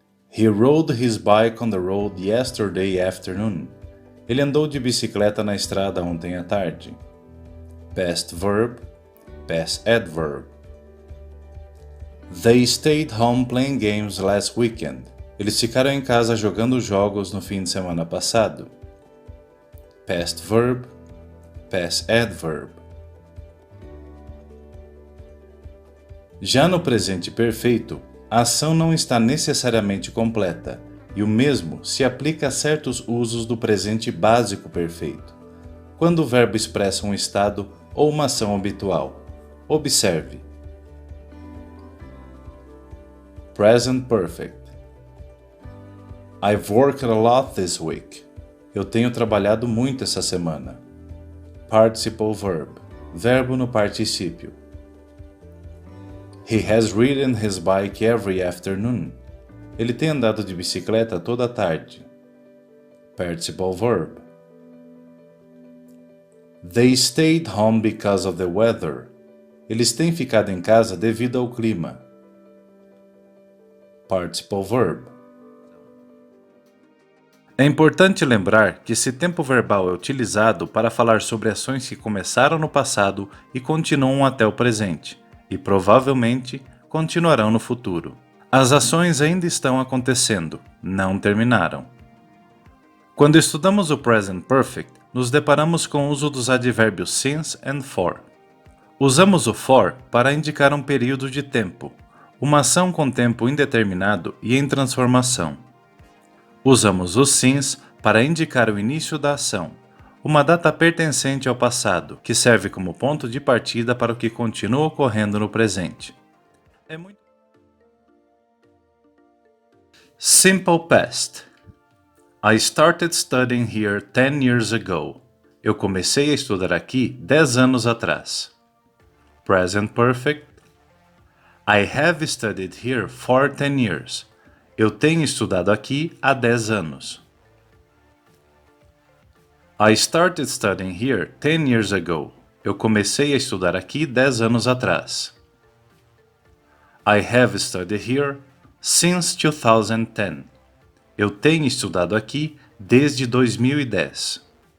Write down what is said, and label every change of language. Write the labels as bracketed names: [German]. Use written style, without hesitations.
[English] He rode his bike on the road yesterday afternoon. [Portuguese] Ele andou de bicicleta na estrada ontem à tarde. [English] Past Verb, Past Adverb. They stayed home playing games last weekend. [Portuguese] Eles ficaram em casa jogando jogos no fim de semana passado. [English] Past Verb, Past Adverb. [Portuguese] Já no presente perfeito, a ação não está necessariamente completa, e o mesmo se aplica a certos usos do presente básico perfeito, quando o verbo expressa um estado ou uma ação habitual. Observe. [English] Present Perfect. I've worked a lot this week. [Portuguese] Eu tenho trabalhado muito essa semana. Participle Verb, verbo no particípio. [English] He has ridden his bike every afternoon. [Portuguese] Ele tem andado de bicicleta toda a tarde. [English] Participle Verb. They stayed home because of the weather. [Portuguese] Eles têm ficado em casa devido ao clima. [English] Participle Verb. [Portuguese] É importante lembrar que esse tempo verbal é utilizado para falar sobre ações que começaram no passado e continuam até o presente, e provavelmente continuarão no futuro. As ações ainda estão acontecendo, não terminaram. Quando estudamos o Present Perfect, nos deparamos com o uso dos advérbios since and for. Usamos o for para indicar um período de tempo, uma ação com tempo indeterminado e em transformação. Usamos o since para indicar o início da ação, uma data pertencente ao passado, que serve como ponto de partida para o que continua ocorrendo no presente. [English] Simple Past. I started studying here 10 years ago. [Portuguese] Eu comecei a estudar aqui 10 anos atrás. [English] Present Perfect. I have studied here for 10 years. [Portuguese] Eu tenho estudado aqui há 10 anos. [English] I started studying here 10 years ago. [Portuguese] Eu comecei a estudar aqui 10 anos atrás. [English] I have studied here since 2010. [Portuguese] Eu tenho estudado aqui desde 2010.